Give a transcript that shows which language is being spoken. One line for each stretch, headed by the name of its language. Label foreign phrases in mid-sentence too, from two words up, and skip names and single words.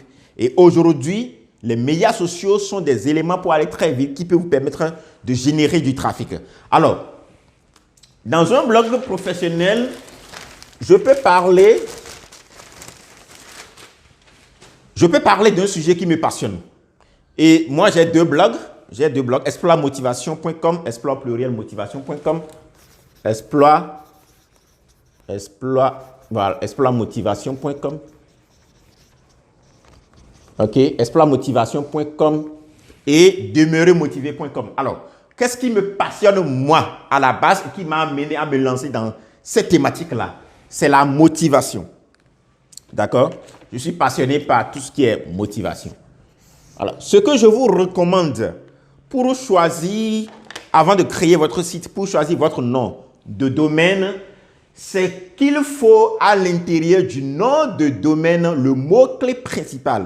French: Et aujourd'hui, les médias sociaux sont des éléments pour aller très vite qui peuvent vous permettre de générer du trafic. Alors, dans un blog professionnel, je peux parler d'un sujet qui me passionne. Et moi, j'ai deux blogs. Exploitmotivation.com, exploitplurielmotivation.com, exploitmotivation.com. OK, exploitmotivation.com et demeuremotivé.com. Alors, qu'est-ce qui me passionne moi à la base et qui m'a amené à me lancer dans cette thématique-là? C'est la motivation. D'accord? Je suis passionné par tout ce qui est motivation. Alors, ce que je vous recommande pour choisir, avant de créer votre site, pour choisir votre nom de domaine, c'est qu'il faut à l'intérieur du nom de domaine le mot-clé principal.